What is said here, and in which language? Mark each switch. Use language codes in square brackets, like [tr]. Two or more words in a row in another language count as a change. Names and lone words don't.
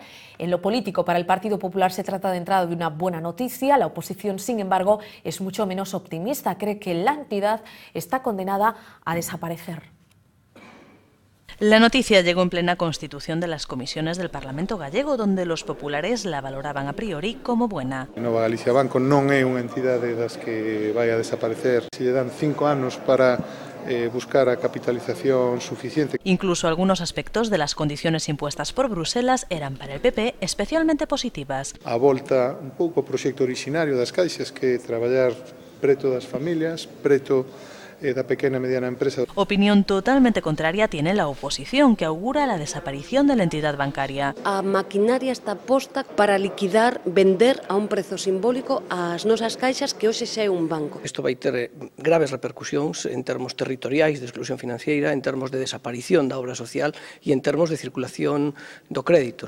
[es] En lo político, para el Partido Popular se trata de entrada de una buena noticia. La oposición, sin embargo, es mucho menos optimista. Cree que la entidad está condenada a desaparecer. La noticia llegó en plena constitución de las comisiones del Parlamento gallego, donde los populares la valoraban a priori como buena. [gl] Nova Galicia Banco non é unha entidade das que vai a desaparecer. Se lle dan 5 anos para buscar a capitalización suficiente. [es] Incluso algunos aspectos de las condiciones impuestas por Bruselas eran para el PP especialmente positivas. [gl] A volta un pouco ao proxecto originario das caixas, que é traballar preto das familias, preto da pequena e mediana empresa. [es] Opinión totalmente contraria tiene la oposición, que augura la desaparición de la entidad bancaria. [gl] A maquinaria está posta para liquidar, vender a un prezo simbólico as nosas caixas, que hoxe xa é un banco. Isto vai ter graves repercusións en termos territoriais de exclusión financiera, en termos de desaparición da obra social e en termos de circulación do crédito.